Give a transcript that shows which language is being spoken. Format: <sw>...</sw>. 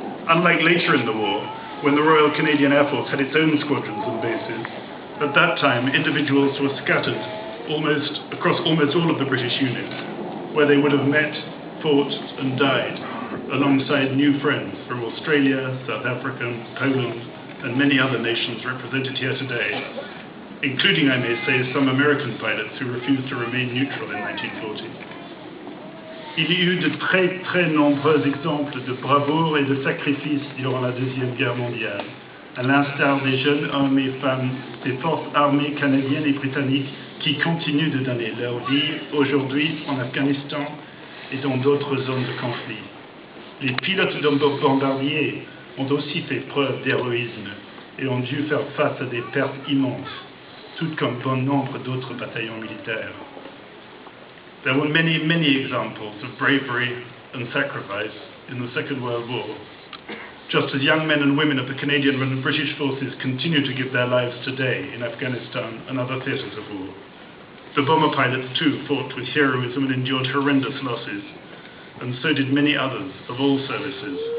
<en>Unlike later in the war, when the Royal Canadian Air Force had its own squadrons and bases, at that time individuals were scattered across almost all of the British units, where they would have met, fought and died alongside new friends from Australia, South Africa, Poland and many other nations represented here today, including, I may say, some American pilots who refused to remain neutral in 1940.</en> <fr>Il y eut de très nombreux exemples de bravoure et de sacrifice durant la Deuxième Guerre mondiale, à l'instar des jeunes hommes et femmes des forces armées canadiennes et britanniques qui continuent de donner leur vie aujourd'hui en Afghanistan et dans d'autres zones de conflit. Les pilotes de bombardiers ont aussi fait preuve d'héroïsme et ont dû faire face à des pertes immenses, tout comme bon nombre d'autres bataillons militaires.</fr> <en>There were many examples of bravery, and sacrifice in the Second World War, just as young men and women of the Canadian and British forces continue to give their lives today in Afghanistan and other theatres of war. The bomber pilots too fought with heroism and endured horrendous losses, and so did many others of all services.</en>